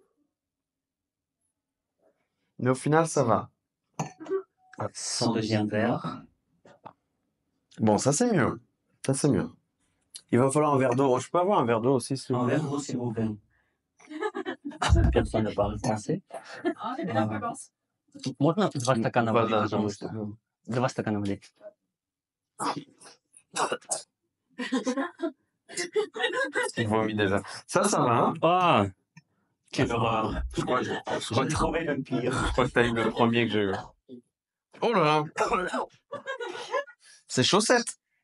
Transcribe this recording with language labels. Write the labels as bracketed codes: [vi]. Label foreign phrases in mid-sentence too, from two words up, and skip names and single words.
[fr] Mais au final, ça va. Son deuxième verre. Bon, ça c'est mieux. Ça c'est mieux. Il va falloir un verre d'eau. Je peux avoir un verre d'eau aussi, s'il vous plaît? Un verre d'eau, s'il vous plaît. Personne ne parle français. [ru] Можно 2 стакана воды, пожалуйста? 2 стакана воды. [fr] Il vomit déjà. Ça va, hein? Ah! Quelle horreur! Je crois que j'ai trouvé le pire. Je crois que t'as eu le premier que j'ai eu. Oh là là! C'est chaussette!